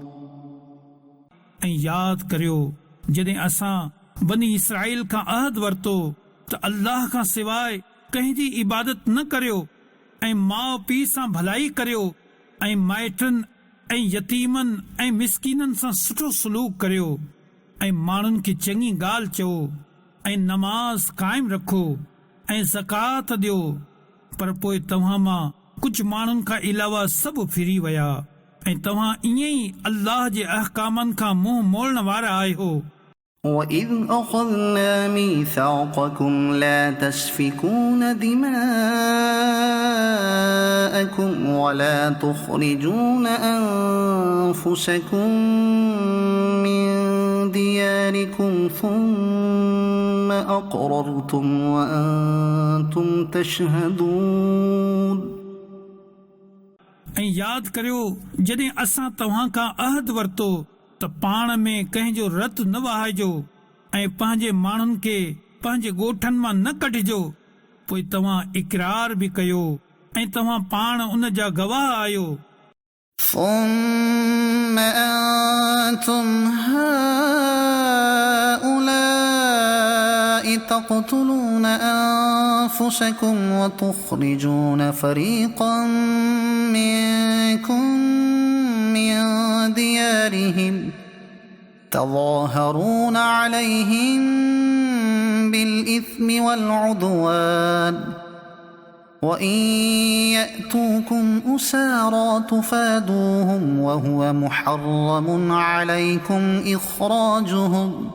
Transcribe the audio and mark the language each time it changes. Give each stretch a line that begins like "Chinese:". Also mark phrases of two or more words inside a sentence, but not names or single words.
Sindhi: ऐं यादि करियो जॾहिं असां बनी इसराइल खां अहद वरितो त अल्लाह खां सवाइ कंहिंजी इबादत न करियो ऐं माउ पीउ सां भलाई करियो ऐं माइटनि ऐं यतीमनि ऐं मिसकीननि सां सुठो सलूक करियो ऐं माण्हुनि खे चङी ॻाल्हि चओ ऐं नमाज़ क़ाइमु रखो ऐं ज़कात ॾियो, पर पोइ तव्हां मां कुझु माण्हुनि खां अलावा सभु फिरी विया ऐं तव्हां ईअं ई अल्लाह जे अहकामनि खां मुंहुं मोड़ण वारा आहियो।
Arabic: وَإِذْ أَخَذْنَا مِيثَاقَكُمْ لَا تَسْفِكُونَ دِمَاءَكُمْ وَلَا تُخْرِجُونَ أَنفُسَكُمْ مِنْ دِيَارِكُمْ ثُمَّ أَقْرَرْتُمْ وَأَنْتُمْ تَشْهَدُونَ।
Sindhi: ऐं यादि करियो जॾहिं असां तव्हां खां अहद वरितो त पाण में कंहिंजो रत न वहाइजो ऐं पंहिंजे माण्हुनि खे पंहिंजे ॻोठनि मां न कढिजो। पोइ तव्हां इक़रार बि कयो ऐं तव्हां पाण उन जा गवाह आहियो।
Arabic: ثم أنتم هؤلاء تقتلون أنفسكم وتخرجون فريقا منكم من ديارهم تظاهرون عليهم بالإثم والعدوان وإن يأتوكم أسارى تفادوهم وهو محرم عليكم إخراجهم